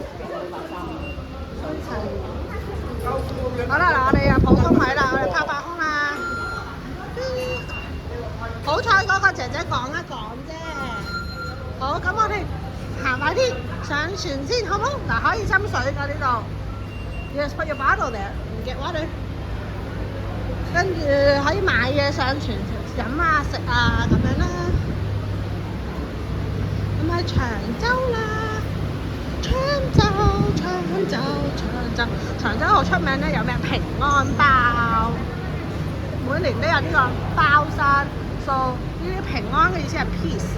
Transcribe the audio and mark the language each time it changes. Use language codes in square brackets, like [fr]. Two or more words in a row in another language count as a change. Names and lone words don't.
[yue] 好啦，嗱，我哋入普通位啦，我哋拍空啦。好彩嗰個姐姐講一講啫。好，咁我哋行快啲上船先，好唔好？嗱，可以斟水㗎呢度。 [en] Yes, put your bottle there and get water。 [yue] 跟住可以買嘢上船飲啊、食啊咁樣啦。咁喺長洲啦，長洲好出名咧，有咩平安包，每年都有呢個包山。So 呢啲平安嘅意思係 peace。